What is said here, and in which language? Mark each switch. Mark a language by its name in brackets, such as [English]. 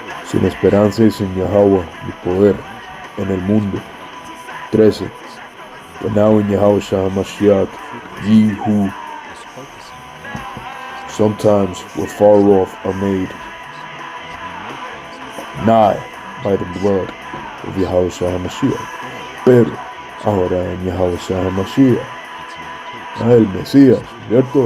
[Spanish] Sin esperanza y sin Yahweh ni poder en el mundo. 13. [English] But now in Yahushua HaMashiach, ye who sometimes were far off are made nigh by the blood of Yahushua HaMashiach. [Spanish] Pero ahora en Yahushua HaMashiach, el Mesías, ¿cierto?